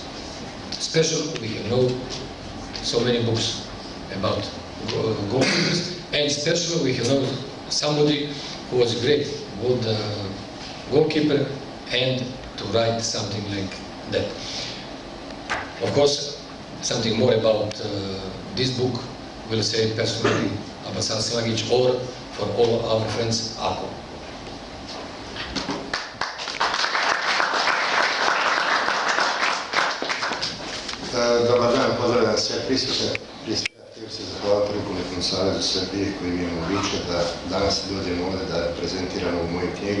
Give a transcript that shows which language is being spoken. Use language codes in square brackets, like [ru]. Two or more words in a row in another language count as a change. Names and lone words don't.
[en] Special, we have wrote so many books about goalkeepers, and special we have wrote somebody who was a great, good goalkeeper, and to write something like that. Of course, something more about this book will say personally Abbas Aslangic or for all our friends Ako. [bs] Dobar dan, pozdravljam sve prisutne. Prije svega htio se zahvaliti Rukometnom savezu Srbije koji mi je omogućio da danas dođem ovdje da prezentiram ovu moju knjigu.